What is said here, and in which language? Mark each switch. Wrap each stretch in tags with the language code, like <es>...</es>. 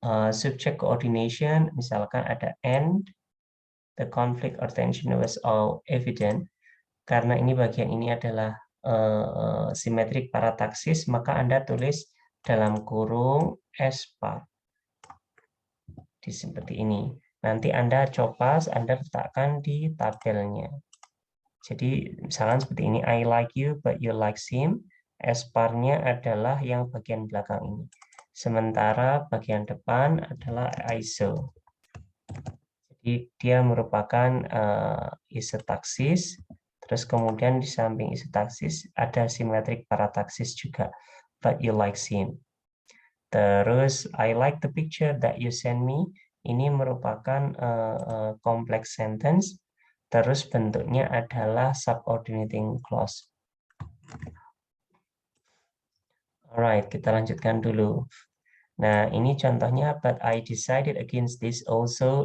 <en>Subject coordination</en> <id>misalkan ada</id> <en>and the conflict or tension was all evident.</en> <id>Karena ini bagian ini adalah symmetric parataxis, maka Anda tulis dalam kurung S part. Seperti ini. Nanti Anda coba, Anda letakkan di tabelnya. Jadi misalkan seperti ini,</id> <en>I like you but you like Sim.</en> <id>S-bar-nya adalah yang bagian belakang ini. Sementara bagian depan adalah iso. Jadi dia merupakan isotaksis. Terus kemudian di samping isotaksis ada symmetric parataxis juga.</id> <en>But you like Sim.</en> <id>Terus</id> <en>I like the picture that you send me.</en> <id>Ini merupakan complex sentence. Terus bentuknya adalah subordinating clause.</id> <en>Alright,</en> <id>kita lanjutkan dulu. Nah, ini contohnya,</id> <en>but I decided against this also.</en>